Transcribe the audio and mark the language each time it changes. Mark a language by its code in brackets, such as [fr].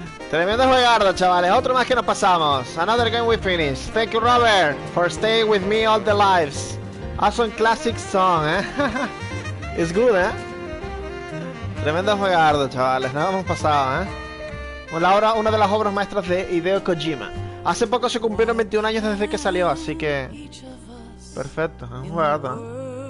[es] Tremendo juegardo, chavales. Otro más que nos pasamos. [en] Another game we finished. Thank you, Robert, for staying with me all the lives. Awesome classic song, ¿eh? It's good, ¿eh? [es] Tremendo juegardo, chavales. Nos hemos pasado, ¿eh? Una de las obras maestras de Hideo Kojima. Hace poco se cumplieron 21 años desde que salió, así que... Perfecto, es un juegardo, ¿eh?